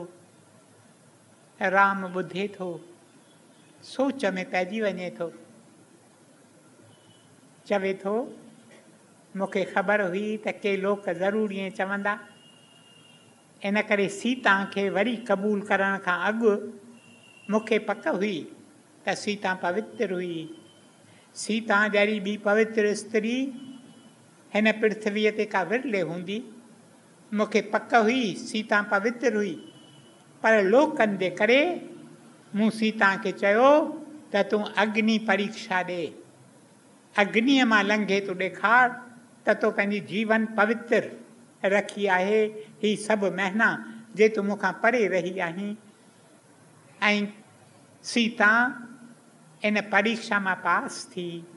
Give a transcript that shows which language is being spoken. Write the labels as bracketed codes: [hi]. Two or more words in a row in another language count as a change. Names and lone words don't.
[sd] राम ॿुधे थो, सोच में पइजी वञे थो, चवे थो मूंखे ख़बर हुई त के लोक ज़रूरु ईअं चवंदा, इन करे सीता खे वरी क़बूल करण खां अॻु मूंखे पक हुई त सीता पवित्र हुई। सीता जहिड़ी ॿी पवित्र स्त्री हिन पृथ्वीअ ते का विरले हूंदी। मूंखे पक हुई सीता पवित्र हुई, पर लोकनि जे करे मूं सीता खे चयो त तूं अग्नि परीक्षा ॾे। अग्नीअ मां लंघे तूं ॾेखार त तो पंहिंजी जीवन पवित्र रखी आहे। ही सभु महीना जे तूं मूंखां परे रही आहीं ऐं सीता इन परीक्षा मां पास थी।